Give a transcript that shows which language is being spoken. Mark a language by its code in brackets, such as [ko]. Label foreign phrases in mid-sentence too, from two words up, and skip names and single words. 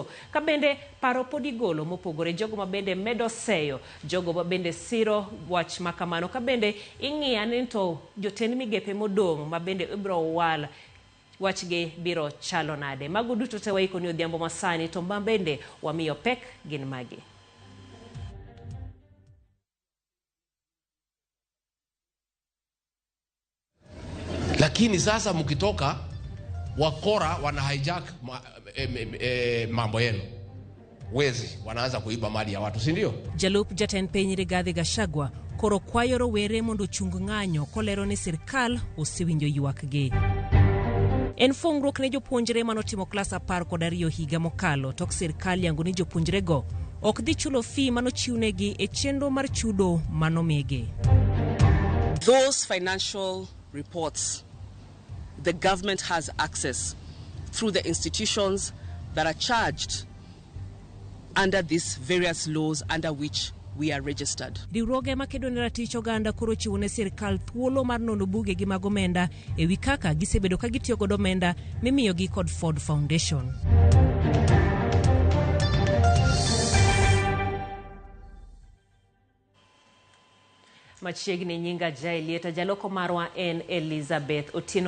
[luo] Kabende paro pod igolo mopogore, jogo mabende medo seyo, jogo mabende siro wach makamano. Kabende ing'iani to jotend migepe modong' mabende ibro wal wachge biro chalo nade. Mago duto te waiko ni odhiambo masani, to mabende wamiyo pek gin magi. [sw] Lakini sasa mkitoka wakora wana hijack mambo yenu, wezi wanaanza kuiba mali ya watu, si ndio? [luo] Jalup jatend piny Rigathi Gachagua koro kwayo rowere mondo chung ng'anyo kolero ni sirkal osewinjo ywakgi. En fungruok ne jopuonjre manotimo klas 12 higa mokalo, tok sirkal yango ni jopuonjrego ok dhi chulo fee manochiwnegi e chenro mar chudo manomigi. [en] Those financial reports the government has access through the institutions that are charged under these various laws under which we are registered. [luo] Riwruoge makedo ne ratich oganda koro chiwo ne sirkal thuolo mar nono buge gi mag omenda ewi kaka gisebedo ka gitiyo godo omenda mimiyogi kod Ford Foundation. Machiegni nyinga Jailieta, jaloko marwa en Elizabeth Otieno.